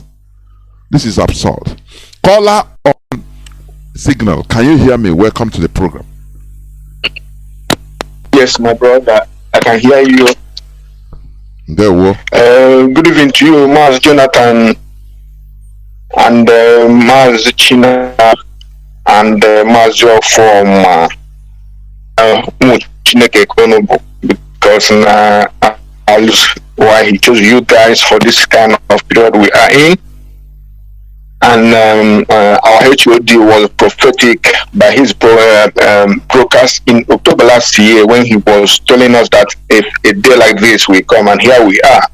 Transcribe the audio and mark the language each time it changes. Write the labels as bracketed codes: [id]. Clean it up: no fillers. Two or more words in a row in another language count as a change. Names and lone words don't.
[en] This is absurd. Caller on signal. Can you hear me? Welcome to the program. Yes, my brother. I can hear you. There we go. Good evening to you, Mazi Jonathan. And Mazi Chinasa and Mazi from Chineke Konobo, because why he chose you guys for this kind of period we are in. And our HOD was prophetic by his broadcast in October last year when he was telling us that if a day like this will come, and here we are.